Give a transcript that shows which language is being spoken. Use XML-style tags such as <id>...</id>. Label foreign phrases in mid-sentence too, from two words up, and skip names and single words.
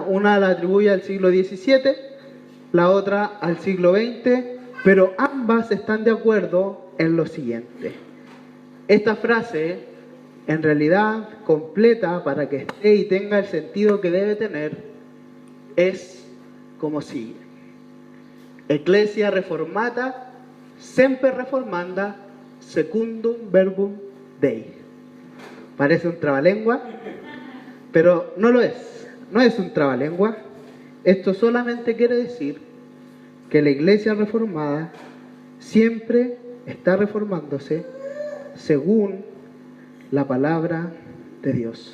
<es>Una la atribuye al siglo XVII, la otra al siglo XX, pero ambas están de acuerdo en lo siguiente. Esta frase, en realidad, completa para que esté y tenga el sentido que debe tener, es como sigue:</es> <la>Ecclesia reformata, semper reformanda, secundum verbum Dei.</la> <es>Parece un trabalengua, pero no lo es. No es un trabalengua. Esto solamente quiere decir que la iglesia reformada siempre está reformándose según la palabra de Dios.</es>